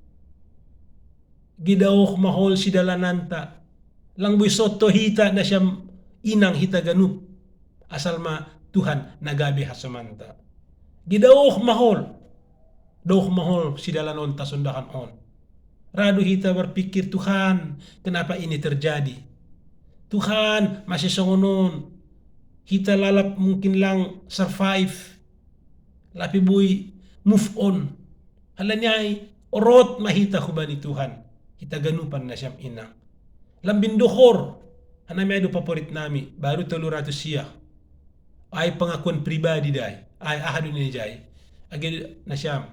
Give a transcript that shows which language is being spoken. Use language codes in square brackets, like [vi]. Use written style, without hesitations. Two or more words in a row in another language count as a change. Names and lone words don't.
[bts] Gidawok mahol si dalananta. Lang soto hita na siyam inang hita ganup. Asal ma Tuhan nagabi hasomanta. Gidawok mahol. Dawok mahol si dalanon tasundakan on. Rado hita [id] berpikir Tuhan kenapa ini terjadi. [bts] Tuhan masih songonon. Hita lalap mungkin lang survive. Lapi boy [en] move on. [bts] Halanyay orot mahita hubani Tuhan. Hita ganupan na siyam inang. Lambin dohor. Hanami ado paporit nami. Baru 300 siya. Ay [id] pengakuan pribadi [bts] day. Ay ahado ni jay. Agi na siyam.